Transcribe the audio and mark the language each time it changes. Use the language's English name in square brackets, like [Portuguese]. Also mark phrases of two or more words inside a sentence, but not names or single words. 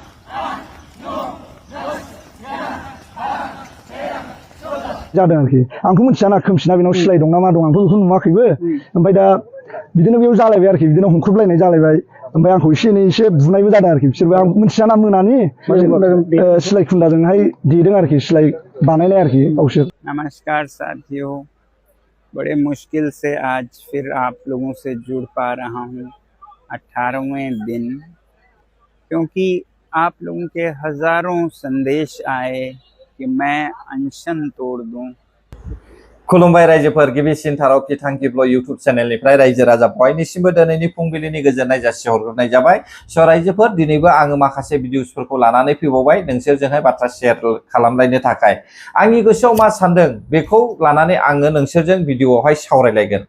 [Bodo] जादों आरोखि आंथ' मिथियाना खोमसिना बेनाव सिलाय दं ना मा दं आंथ' बेखौ नुवाखैबो ओमफ्राय दा बिदिनो बेयाव जालायबाय आरोखि बिदिनो हमख्रुबलायनाय जालायबाय ओमफ्राय आंखौ एसे एनै एसे बुनायबो जादों आरोखि बिसोरबो आं मिथियाना मोनानि सिलाय खुन्दाजोंहाय देदों आरोखि सिलाय बानायनाय आरोखि गावसोर। [Hindi] नमस्कार साथियों, बड़े मुश्किल से आज फिर आप लोगों से जुड़ पा रहा हूँ 18वें दिन, क्योंकि आप लोगों के हजारों संदेश आए कि मैं अनशन तोड़ दूं। [Bodo] खुलुमबाय रायजोफोर, गिबिसिन थारावखि थांखिब्ल यूट्यूब चेनेलनिफ्राय रायजो राजा बयनिसिमबो दिनैनि फुंबिलिनि गोजोननाय जासिहरग्रोनाय जाबाय। स' रायजोफोर, दिनैबो आङो माखासे भिडिअसफोरखौ लानानै फैबावबाय नोंसोरजोंहाय बाथ्रा शेयार खालामलायनो थाखाय। आंनि गोसोआव मा सानदों बेखौ लानानै आङो नोंसोरजों भिडिअआवहाय सावरायलायगोन।